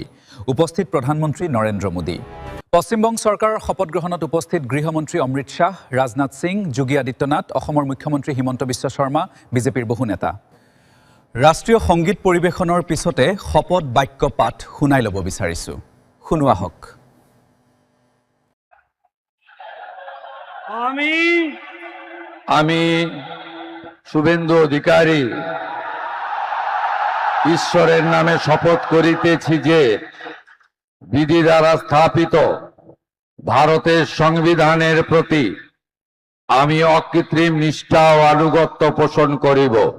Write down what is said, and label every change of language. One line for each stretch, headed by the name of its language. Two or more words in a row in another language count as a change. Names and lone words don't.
Assamese: উপস্থিত প্ৰধানমন্ত্ৰী নৰেন্দ্ৰ মোদী। পশ্চিমবংগ চৰকাৰৰ শপত গ্ৰহণত উপস্থিত গৃহমন্ত্ৰী অমৃত শাহ, ৰাজনাথ সিং, যোগী আদিত্যনাথ, অসমৰ মুখ্যমন্ত্ৰী হিমন্ত বিশ্ব শৰ্মা, বিজেপিৰ বহু নেতা। ৰাষ্ট্ৰীয় সংগীত পৰিৱেশনৰ পিছতে শপত বাক্য পাঠ শুনাই ল'ব বিচাৰিছো। শুনোৱা হওক।
Bangla: আমি শুভেন্দু অধিকারী ঈশ্বরের নামে শপথ করিতেছি যে বিধি দ্বারা স্থাপিত ভারতের সংবিধানের প্রতি আমি অকৃত্রিম নিষ্ঠা ও আনুগত্য পোষণ করিব।